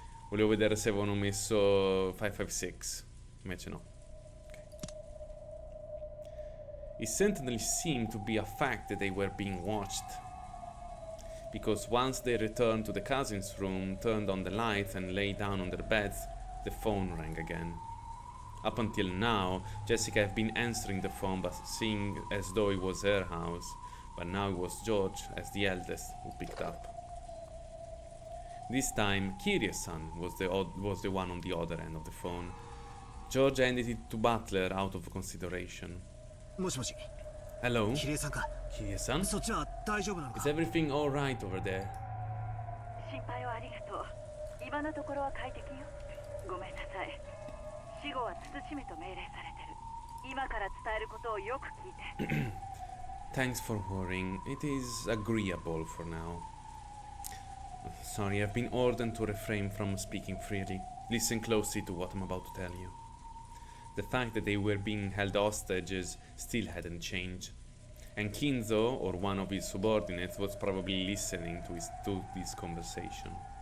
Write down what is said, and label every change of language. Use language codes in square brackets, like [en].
[it] Volevo vedere se avevano messo 556, invece no. [en] It certainly seemed to be a fact that they were being watched. Because once they returned to the cousin's room, turned on the lights and lay down on their beds, the phone rang again. Up until now, Jessica had been answering the phone but seeing as though it was her house, but now it was George, as the eldest, who picked up. This time, Kirya-san was the one on the other end of the phone. George handed it to Butler out of consideration. [ja] もしもし [en] Hello, [ja] キリエさんか [en] Kirya-san? [ja] そっちは大丈夫なのか [en] Is everything alright over there? [ja] 心配をありがとう。今のところは快適よ。ごめんなさい。死後は慎めと命令されてる。今から伝えることをよく聞いて。 [en] Thanks for worrying. It is agreeable for now. Sorry, I've been ordered to refrain from speaking freely. Listen closely to what I'm about to tell you. The fact that they were being held hostages still hadn't changed. And Kinzo, or one of his subordinates, was probably listening to this conversation.